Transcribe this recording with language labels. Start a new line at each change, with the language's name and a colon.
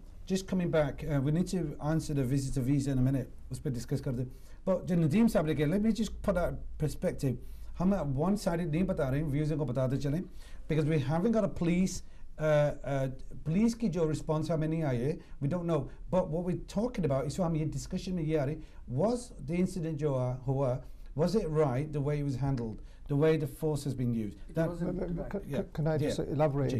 English: Just coming back, we need to answer the visitor visa in a minute.
Hindi: उस पर discuss कर दें.
English: But
Hindi: जो नदीम साहब ने कहा,
English: let me just put that perspective.
Hindi: हम वन साइडेड नहीं बता रहे हैं, व्यूज़र को बताते चलें.
English: Because we haven't got a police
Hindi: police की जो रिस्पॉन्स हमें नहीं आई है,
English: we don't know. But what we're talking about,
Hindi: इस वक्त हम ये डिस्कशन में ये आ रही,
English: was the incident
Hindi: जो हुआ,
English: was it right the way it was handled, the way the force has been used? Can I just elaborate?